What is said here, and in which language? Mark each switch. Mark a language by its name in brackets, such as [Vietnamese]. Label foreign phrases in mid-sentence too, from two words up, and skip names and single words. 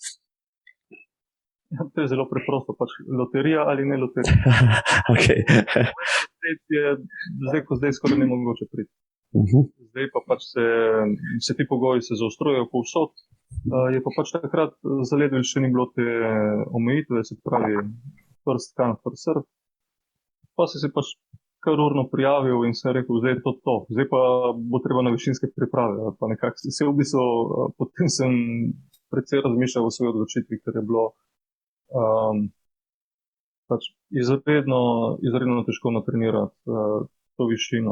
[Slovenian] Ja, to je zelo preprosto, pač loterija ali ne loterija. Okay. Zdaj skoraj ne mogoče priti. Zdaj pa pač se ti pogoji se zaostrujejo povsod. Je pa pač takrat za Leadville še ni bilo te omejitve, se pravi [English] first come, first serve. [Slovenian] Pa si se pač kar urno prijavil in sem rekel, zdaj je to. Zdaj pa bo treba na višinske priprave. Pa nekako se v bistvu, potem sem precej razmišljal o svoji odločitvi, ker je bilo pač izredno težko natrenirati to višino.